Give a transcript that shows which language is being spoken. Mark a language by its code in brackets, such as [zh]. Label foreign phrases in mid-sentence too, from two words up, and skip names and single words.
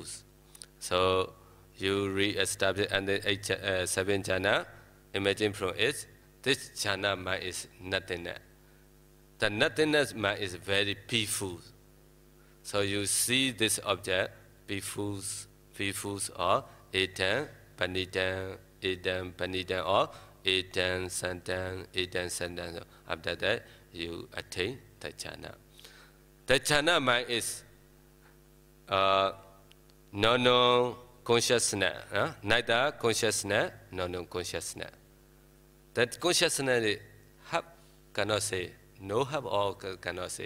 [en] So you re-establish and the seven jhana, emerging from it, this jhana mind is nothingness. The nothingness mind is very peaceful. So you see this object, peaceful or [pi] etam, panidam, [en] or [pi] etam, sandam. [en] After that, you attain the jhana. The jhana mind is non-consciousness, neither consciousness nor non-consciousness. That consciousness have cannot say, no have all cannot say.